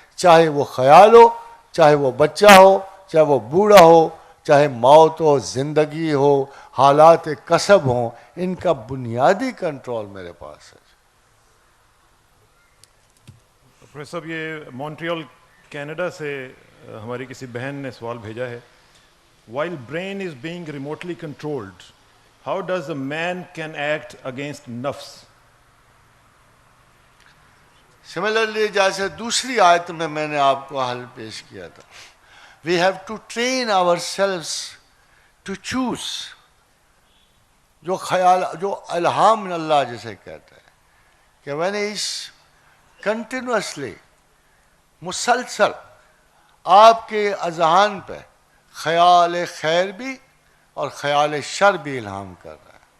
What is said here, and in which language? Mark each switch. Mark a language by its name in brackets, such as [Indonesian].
[Urdu] چاہے وہ خیال ہو, چاہے وہ بچہ ہو, چاہے وہ بوڑھا ہو, چاہے موت ہو, زندگی ہو, حالات کسب ہوں, ان کا بنیادی کنٹرول میرے پاس ہے. پروفیسر صاحب یہ مونٹریال کینیڈا سے ہماری کسی بہن نے سوال بھیجا ہے. [English] While brain is being remotely controlled, how does a man can act against nafs? [Urdu] Similarly جیسے دوسری آیت میں نے آپ کو حل پیش کیا تھا, [English] we have to train ourselves to choose. [Urdu] جو خیال, جو الہام من اللہ جسے کہتا ہے کہ میں نے اس کنٹینوسلی مسلسل آپ کے اذہان پہ خیال خیر بھی اور خیال شر بھی الہام کر رہا ہے.